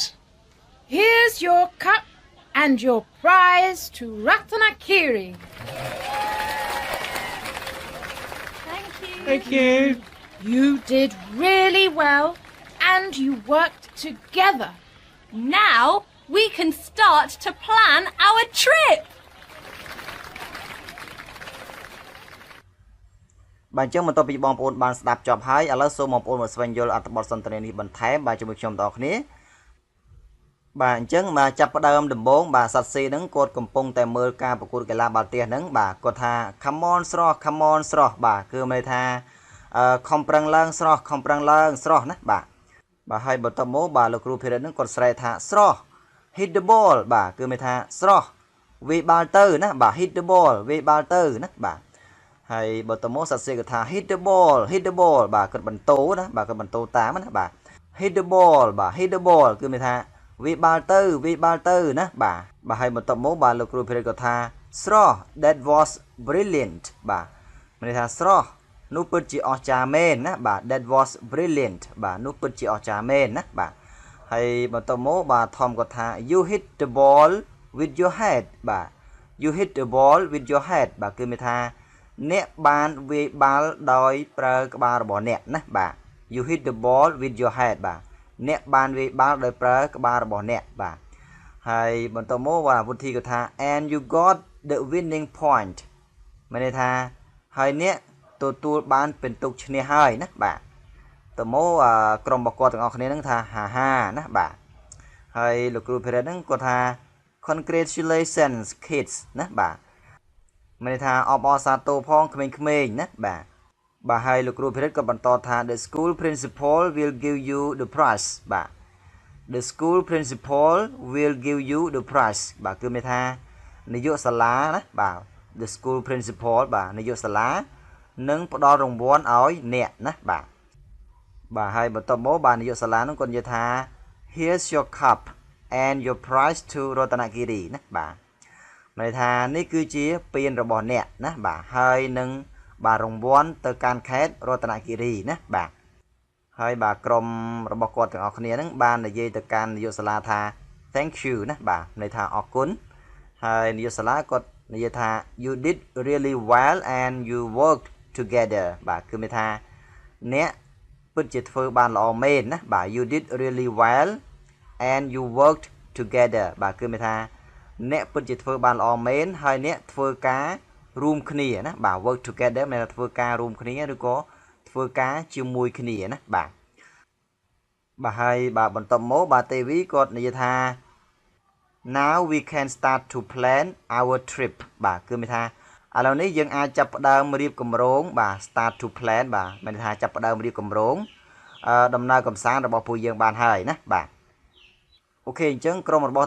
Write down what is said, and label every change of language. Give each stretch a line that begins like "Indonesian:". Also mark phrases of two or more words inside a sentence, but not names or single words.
English: Here's your cup and your prize to Ratanakiri. Thank you. Thank you. You did really well and you worked together. Now we can start to plan our trip.
Khmer: បាទអញ្ចឹងបន្ទាប់ពីបងប្អូនបានស្ដាប់ចប់ហើយឥឡូវសូមបងប្អូនមកស្វែងយល់អត្ថបទសន្ទនានេះបន្ថែមបាទជាមួយខ្ញុំទាំងអស់គ្នាបាទអញ្ចឹងមកចាប់ ផ្ដើមដំបូងបាទសាត់សេហ្នឹងគាត់កំពុងតែមើលការប្រកួតកីឡាបាល់ទះហ្នឹងបាទគាត់ថា
English: come on
Khmer: ស្រស់
English: come on
Khmer: ស្រស់បាទគឺមានន័យថាខំប្រឹងឡើងស្រស់ខំប្រឹងឡើងស្រស់ណាបាទបាទហើយបន្តមកបាទលោកគ្រូភិរិតហ្នឹងគាត់ស្រែកថាស្រស់
English: hit the ball
Khmer: បាទគឺមានថាស្រស់វាយបាល់ទៅណាបាទ
English: hit the ball
Khmer: វាយបាល់ទៅណាបាទហើយបើតមកសរសេរគឺថា
English: hit the ball
Khmer: បាទគាត់បន្ទោណាបាទគាត់បន្ទោតាមណាបាទ
English: hit the ball
Khmer: បាទ
English: hit the ball
Khmer: គឺមានថាវាបាល់ទៅណាបាទហើយបន្ទាប់មកបាទលោកគ្រូភិរិទ្ធគាត់ថាស្រស់
English: that was brilliant
Khmer: បាទមានថាស្រស់នោះពិតជាអស្ចារ្យមែនណាបាទ
English: that was brilliant
Khmer: បាទនោះពិតជាអស្ចារ្យមែនណាបាទហើយបន្ទាប់មកបាទថមគាត់ថា
English: you hit the ball with your head
Khmer: បាទ
English: you hit the ball with your head
Khmer: បាទគឺមានថាអ្នកបានវាយបាល់ដោយប្រើក្បាលរបស់អ្នកណាបាទ
English: you hit the ball with your head
Khmer: បាទអ្នកបានវាយបាល់ដោយប្រើក្បាលរបស់អ្នកបាទហើយបន្តមកបាទពុទ្ធីគាត់ថា
English: and you got the winning point
Khmer: មានន័យថាហើយអ្នកទទួលបានពិន្ទុឈ្នះហើយណាបាទតមកក្រុមបកគាត់ទាំងអស់គ្នានឹងថាហាណាបាទហើយលោកគ្រូភិរិទ្ធហ្នឹងគាត់ថា
English: congratulations kids
Khmer: ណាបាទមានន័យថាអបអរសាទរផងក្មេងៗ ណាបាទហើយលោកគ្រូភិរិទ្ធក៏បន្តថា
English: the school principal will give you the prize
Khmer: បាទ
English: the school principal will give you the prize
Khmer: បាទគឺមានថានាយកសាលាណាបាទ
English: the school principal
Khmer: បាទនាយកសាលានឹងផ្ដល់រង្វាន់ឲ្យអ្នកណាបាទហើយ បន្ទាប់មកបាទនាយកសាលានឹងគាត់និយាយថា
English: here's your cup and your prize to Ratanagiri
Khmer: ណាបាទមានន័យថានេះគឺជាពានរបស់អ្នកណាបាទហើយនឹងបាទរង្វាន់ទៅកាន់ខេ ត្តរតនគិរីណាបាទហើយបាទក្រុមរបស់គាត់ទាំងអស់គ្នានឹងបាននិយាយទៅកាន់នាយកសាលាថា
English: thank you
Khmer: ណាបាទន័ យថាអរគុណហើយនាយកសាលាគាត់និយាយថា
English: you did really well and you worked together
Khmer: បាទគឺមានថាអ្នកពិតជាធ្វើបានល្អមែនណាបាទ
English: you did really well and you worked together
Khmer: បាទគឺមានថាអ្នកពិតជាធ្វើបានល្អមែនហើយអ្នកធ្វើការរួមគ្នាណាបាទ
English: work together
Khmer: មានថាធ្វើការរួមគ្នាឬក៏ធ្វើការជាមួយគ្នាណាបាទហើយបាទបន្ទាប់មកបាទទេវីគាត់និយាយថា
English: now we can start to plan our trip
Khmer: បាទគឺមានថាឥឡូវនេះយើងអាចចាប់ផ្ដើមរៀបគម្រោងបាទ
English: start to plan
Khmer: បាទមានថាចាប់ផ្ដើមរៀបគម្រោងដំណើរកម្សាន្តរបស់ពួកយើងបានហើយណាបាទអូខេអញ្ចឹងក្រុមរបស់